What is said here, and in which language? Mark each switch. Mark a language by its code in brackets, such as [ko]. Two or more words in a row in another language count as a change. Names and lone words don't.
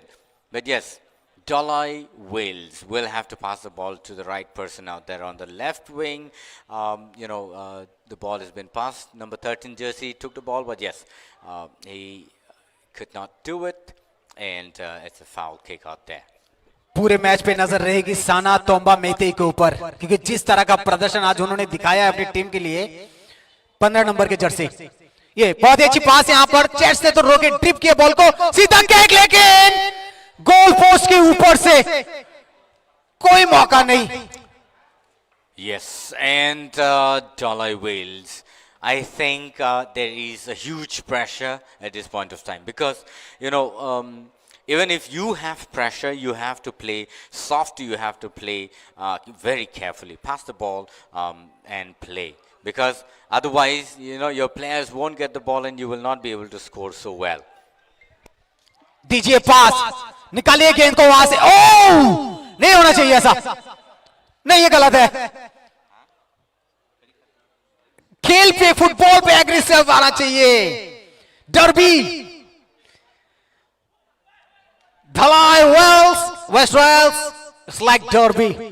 [en] But yes, Dalai Wales will have to pass the ball to the right person out there on the left wing. The ball has been passed. Number 13 jersey took the ball, but yes, he could not do it, and it's a foul kick out there. [hi] पूरे मैच पे नजर रहेगी साना तोम्बा मेते के ऊपर, क्योंकि जिस तरह का प्रदर्शन आज उन्होंने दिखाया है अपनी टीम के लिए। 15 नंबर के जर्सी, ये बहुत अच्छी पास यहाँ पर चेस्ट से तो रोके ड्रिप किए बॉल को, सीधा किक, लेकिन [en] goal post [hi] के ऊपर से कोई मौका नहीं। [en] Yes, and Dalai Wales, I think there is a huge pressure at this point of time, because even if you have pressure, you have to play soft, you have to play very carefully, pass the ball and play, because otherwise your players won't get the ball and you will not be able to score so well. [hi] दीजिए पास, निकालिए गेंद को वहां से। ओह, नहीं होना चाहिए ऐसा, नहीं, ये गलत है। खेल पे, फुटबॉल पे एग्रेसिव आना चाहिए। डर्बी, [en] Dalai Wales, West Wales, it's like derby.